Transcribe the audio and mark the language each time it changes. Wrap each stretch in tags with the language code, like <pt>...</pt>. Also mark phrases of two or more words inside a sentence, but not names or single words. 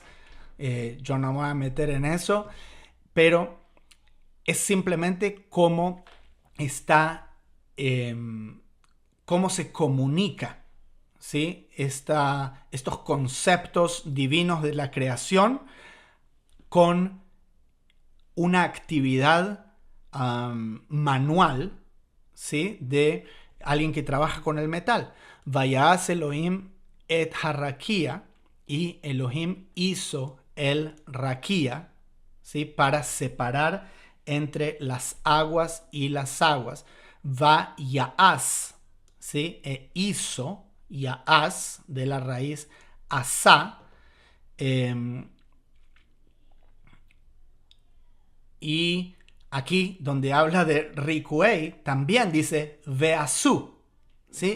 <es>Yo no me voy a meter en eso, pero es simplemente cómo está cómo se comunica, ¿sí? Estos conceptos divinos de la creación con una actividad manual, ¿sí? De alguien que trabaja con el metal.</es> <he>ויעש אלהים את הרקיע,</he> <es>y Elohim hizo el raquía, ¿sí? Para separar entre las aguas y las aguas.</es> <he>ויעש, ¿sí?</he> <es>Hizo, yaas, de la raíz asá, y aquí donde habla de Rikuei, también dice Veasú, ¿sí?</es>